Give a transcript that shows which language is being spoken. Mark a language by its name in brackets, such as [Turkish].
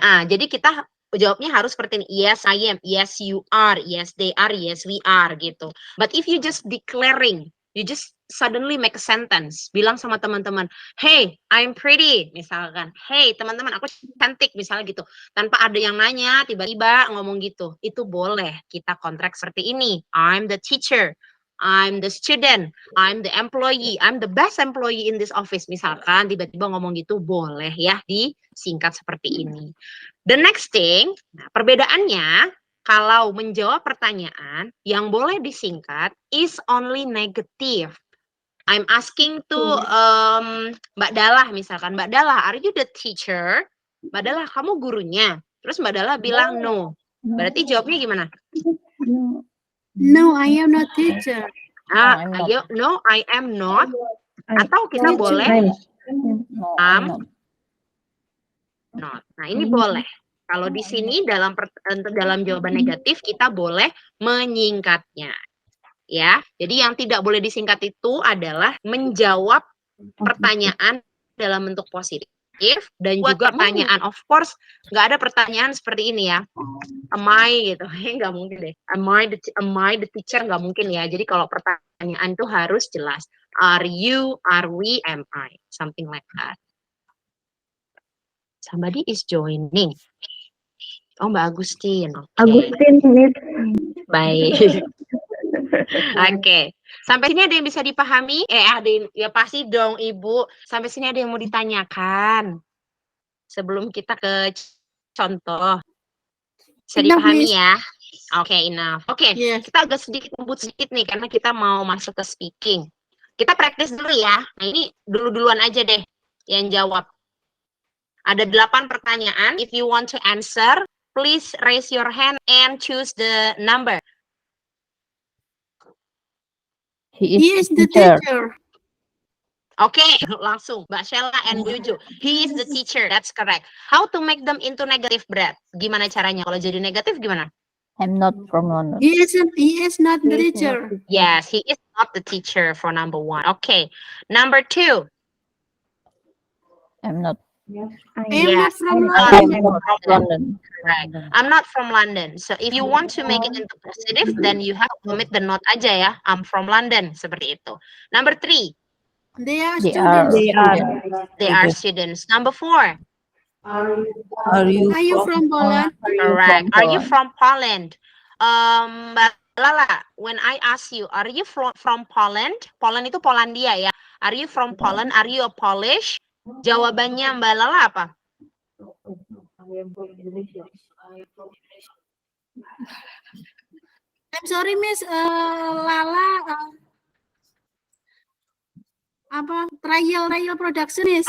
[Indonesian] Jadi kita jawabnya harus seperti ini. [English] Yes, I am. Yes, you are. Yes, they are. Yes, we are [Indonesian] gitu. [English] But if you just declaring, you just suddenly make a sentence. [Indonesian] Bilang sama teman-teman, [English] hey, I'm pretty. [Indonesian] Misalkan, hey, teman-teman, aku cantik. Misalnya gitu. Tanpa ada yang nanya, tiba-tiba ngomong gitu. Itu boleh kita kontrak seperti ini. [English] I'm the teacher. I'm the student, I'm the employee, I'm the best employee in this office. [Indonesian] Misalkan tiba-tiba ngomong gitu, boleh ya disingkat seperti ini. [English] The next thing, [Indonesian] perbedaannya kalau menjawab pertanyaan yang boleh disingkat [English] is only negative. I'm asking to Mbak Dalla [Indonesian] misalkan, [English] Mbak Dalla, are you the teacher? [Indonesian] Mbak Dalla, kamu gurunya? Terus Mbak Dalla bilang no. Berarti jawabnya gimana? [English] No, I am not teacher. I'm not. [Indonesian] Ayo, [English] no, I am not. [Indonesian] Atau kita boleh [English] No, I'm not. [Indonesian] not. Nah, ini boleh. Kalau di sini dalam jawaban negatif kita boleh menyingkatnya. Ya. Jadi yang tidak boleh disingkat itu adalah menjawab pertanyaan dalam bentuk positif dan juga pertanyaan, of course nggak ada pertanyaan seperti ini ya, am I gitu, nggak mungkin deh, [English] am I the teacher, [Indonesian] nggak mungkin ya. Jadi kalau pertanyaan itu harus jelas, [English] are you, are we, am I, something like that. Somebody is joining. Oh, Mbak Agustin. Okay. Agustin, Miss. [Indonesian] Baik. Oke. Sampai sini ada yang bisa dipahami? Ada yang, ya pasti dong Ibu. Sampai sini ada yang mau ditanyakan? Sebelum kita ke contoh. Bisa [English] Enough, [Indonesian] dipahami [English] Miss. [Indonesian] ya? Oke, [English] enough. [Indonesian] Oke, [English] Yes. [Indonesian] kita agak sedikit ngebut sedikit nih karena kita mau masuk ke speaking. Kita praktis dulu ya. Nah, ini duluan aja deh yang jawab. Ada 8 pertanyaan. [English] If you want to answer, please raise your hand and choose the number. He is the teacher. [Indonesian] Oke, langsung. [English] Mbak Sheila and Bu Juju. He is the teacher. That's correct. How to make them into negative, Brad? [Indonesian] Gimana caranya? Kalau jadi negatif gimana? [English] I'm not from London. He is not the teacher. Yes, he is not the teacher for number 1. Okay. Number 2. I'm not. I am not from I'm London. from London. Right. I'm not from London. So if you want to make it into positive, then you have to omit the not [Indonesian] aja ya. [English] I'm from London. [Indonesian] Seperti itu. [English] Number 3. They are They are. students. They are students. Number 4. Are you Are you from Poland? Correct. Are you from Poland? Mbak Lala, when I ask you, are you from Poland? [Indonesian] Poland itu Polandia ya. [English] Are you from Poland? Are you a Polish? [Indonesian] Jawabannya Mbak Lala apa? [English] I'm sorry, Miss Lala. Apa trial production is?